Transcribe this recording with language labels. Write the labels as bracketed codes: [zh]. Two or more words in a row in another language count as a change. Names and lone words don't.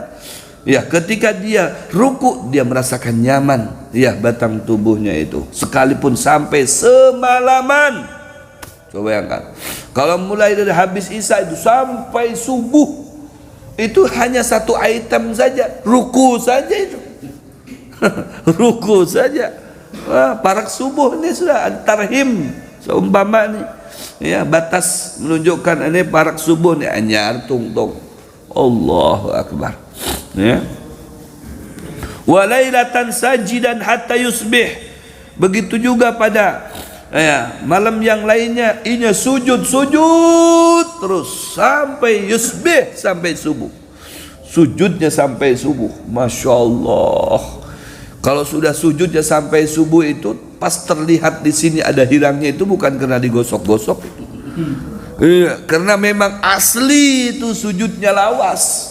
[id] Ya, ketika dia ruku dia merasakan nyaman, ya, batang tubuhnya itu. Sekalipun sampai semalaman. Coba bayangkan. Kalau mulai dari habis isya itu sampai subuh, itu hanya satu item saja, ruku saja itu. Ruku saja. [bjn] Parak subuh ini sudah tarhim seumpama ni, ya, batas menunjukkan ini parak subuh ni anyar tungtung. [ar] الله أكبر, ya. وليلة ساجدا حتى يصبح. [id] Begitu juga pada, ya, malam yang lainnya inya sujud terus sampai yusbih, sampai subuh. Sujudnya sampai subuh. [ar] ما شاء الله. [id] Kalau sudah sujudnya sampai subuh itu, pas terlihat di sini ada hilangnya itu bukan karena digosok-gosok, karena memang asli itu sujudnya lawas.